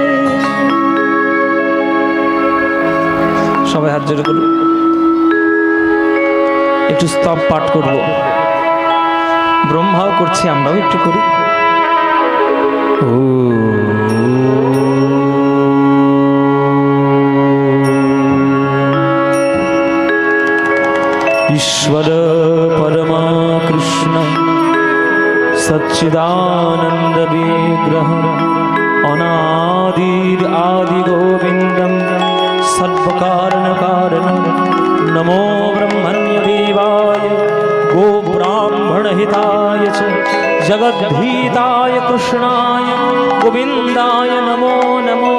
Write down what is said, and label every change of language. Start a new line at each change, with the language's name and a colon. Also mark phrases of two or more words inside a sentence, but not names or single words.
Bangla: সবাই হাত জোড়ে করুন, একটু স্তব পাঠ করব। ব্রহ্মাও করছি, আমরাও একটু করি।
Sanskrit: ईश्वर परमा कृष्ण सच्चिदानंद विग्रह अनादिर आदि गोविंदम सर्वकारण कारणम नमो ब्रह्मण्य देवाय गो ब्राह्मण हिताय च जगद्भीताय कृष्णाय गोविंदाय नमो नमो।